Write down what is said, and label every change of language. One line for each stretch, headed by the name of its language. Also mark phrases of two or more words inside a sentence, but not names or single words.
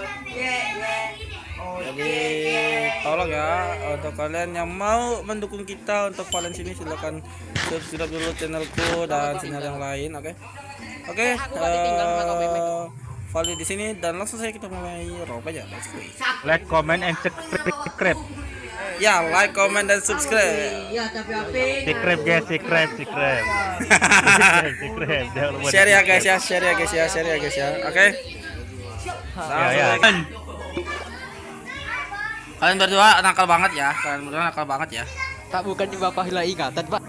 Indonesian: Jadi tolong ya untuk kalian yang mau mendukung kita untuk Valen sini silahkan subscribe dulu channelku dan channel yang lain, oke? Oke, Valen di sini dan langsung saja kita mulai rob aja.
English: Let's go. Like, comment, and subscribe.
Indonesian: Ya,
English: like, comment
Indonesian: dan subscribe.
English: Subscribe guys, subscribe.
Indonesian: Share ya guys ya, share ya guys ya, share ya guys ya. Oke. Ya. Kalian berdua nakal banget ya, Pak, bukannya Bapak hilang ingatan, Pak.